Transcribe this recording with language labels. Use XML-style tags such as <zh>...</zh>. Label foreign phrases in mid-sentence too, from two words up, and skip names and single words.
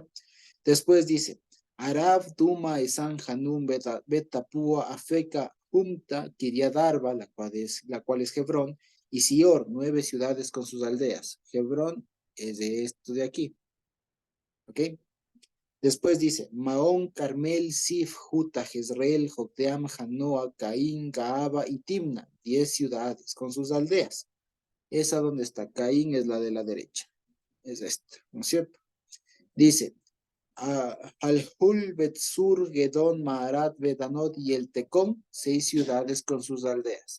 <es>Después dice, Arab, Duma, Esan, Hanum, Betapúa, Afeca, Humta, Kiriadarba, la cual es Hebrón, y Sior, 9 ciudades con sus aldeas. Hebrón es de esto de aquí, ¿ok? Después dice, Maón, Carmel, Sif, Juta, Jezreel, Jocteam, Janoa, Caín, Gaaba y Timna, 10 ciudades con sus aldeas. Esa donde está Caín es la de la derecha, es esta, ¿no es cierto? Dice, Al-Hul, Betsur, Gedón, Maharat, Bedanot y el Tecón, 6 ciudades con sus aldeas.</es>